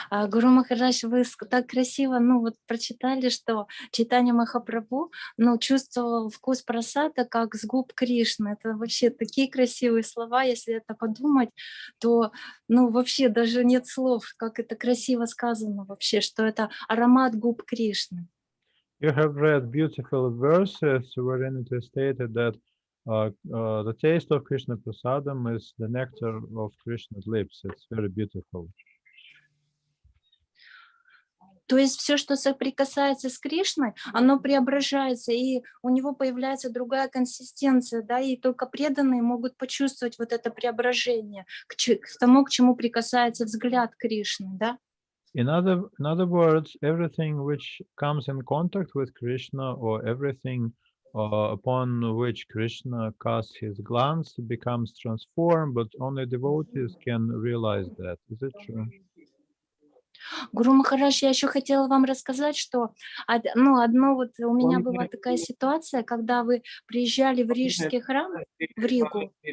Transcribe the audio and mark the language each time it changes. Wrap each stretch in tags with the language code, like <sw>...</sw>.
<ru>Гуру Махарадж, вы так красиво, прочитали, что Чайтанья Махапрабху, чувствовал вкус прасада, как с губ Кришны. Это вообще такие красивые слова, если это подумать, то, вообще даже нет слов, как это красиво сказано вообще, что это аромат губ Кришны.</ru> <en>You have read beautiful verses wherein it is stated that the taste of Krishna prasadam is the nectar of Krishna's lips. It's very beautiful.</en> <ru>То есть все, что соприкасается с Кришной, оно преображается, и у него появляется другая консистенция, да, и только преданные могут почувствовать вот это преображение к тому, к чему прикасается взгляд Кришны, да.</ru> <en>In other words, everything which comes in contact with Krishna or everything upon which Krishna casts his glance becomes transformed, but only devotees can realize that. Is it true?</en> <ru>Гуру Махарадж, я еще хотела вам рассказать, что одно вот у меня была такая ситуация, когда вы приезжали в Рижский храм, в Ригу.</ru>